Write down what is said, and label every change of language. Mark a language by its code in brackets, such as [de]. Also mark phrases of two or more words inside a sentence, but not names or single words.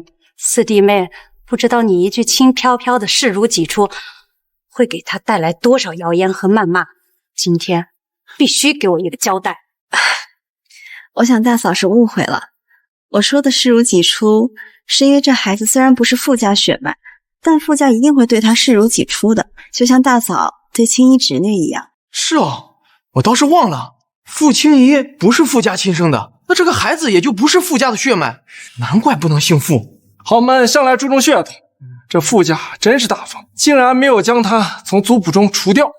[zh] 四弟妹，不知道你一句輕飄飄的視如己出，會給她帶來多少謠言和謾罵。今天必須給我一個交代。我想大嫂是誤會了，我說的視如己出，是因為這孩子雖然不是傅家血脈，但傅家一定會對他視如己出的，就像大嫂對青衣侄女一樣。是哦，我倒是忘了，傅青衣不是傅家親生的，那這個孩子也就不是傅家的血脈，難怪不能姓傅。豪門向來注重血統，這傅家真是大方，竟然沒有將他從族譜中除掉。